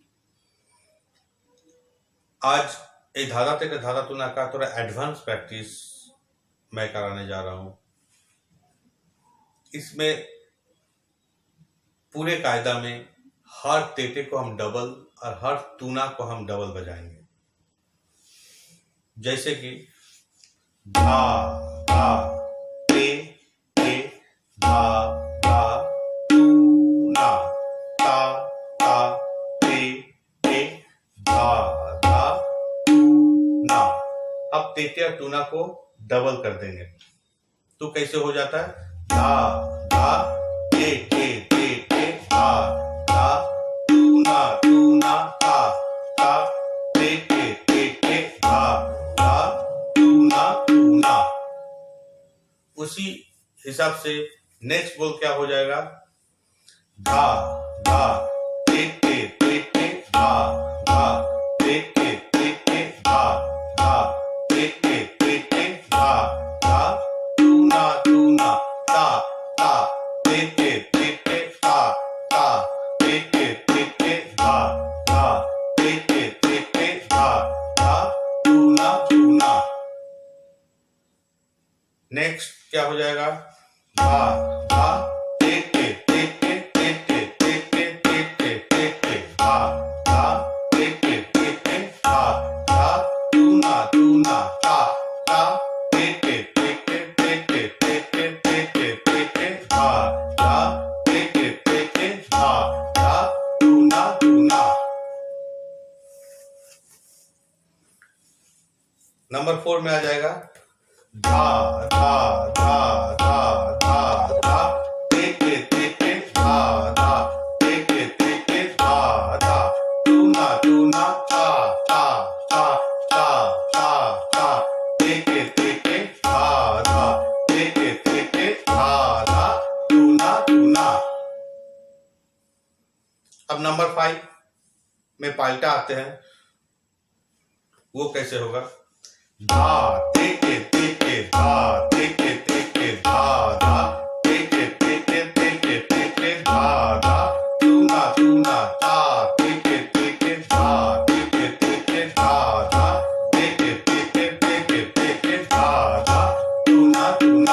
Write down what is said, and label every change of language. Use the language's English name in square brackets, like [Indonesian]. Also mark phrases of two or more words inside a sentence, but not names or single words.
[Hindi] आज ये धाधा तेके धाधा तुना का थोड़ा [English] advance practice [Hindi] मैं कराने जा रहा हूँ। इसमें पूरे कायदा में हर तेते को हम डबल और हर तूना को हम डबल बजाएंगे। जैसे कि धा धा ते ते धा धा तूना ता ता ते ते धा धा तूना। अब तेते और तूना को डबल कर देंगे तो कैसे हो जाता है? धा धा ते ते ते ते धा धा तूना तूना ता ता ते ते ते ते धा धा तूना तूना। उसी हिसाब से नेक्स्ट बोल क्या हो जाएगा? धा धा ते ते ते ते धा धा ते ते ते ते धा धा ते ते ते ते धा धा तूना तूना ता ता ते ते ते ते ता ता ते ते ते ते धा धा ते ते ते ते धा धा तूना तूना। नेक्स्ट क्या हो जाएगा? धा धा ते ते ते ते ते ते ते ते ते ते ते ते धा धा ते ते ते ते धा धा तूना तूना ता ता ते ते ते ते ते ते ते ते ते ते ते ते धा धा ते ते ते ते धा धा तूना तूना। नंबर 4 में आ जाएगा धा धा धा धा धा धा ते ते ते ते धा धा ते ते ते ते धा धा तूना तूना ता ता ता ता ता ता ते ते ते ते धा धा ते ते ते ते धा धा तूना तूना। अब नंबर 5 में पाल्टा आते हैं। वो कैसे होगा? धा ते ते ते ते धा ते ते ते ते धा धा ते ते ते ते ते ते ते ते धा धा तूना तूना ता ते ते ते ते धा ते ते ते ते धा धा ते ते ते ते ते ते ते ते धा धा तूना तूना।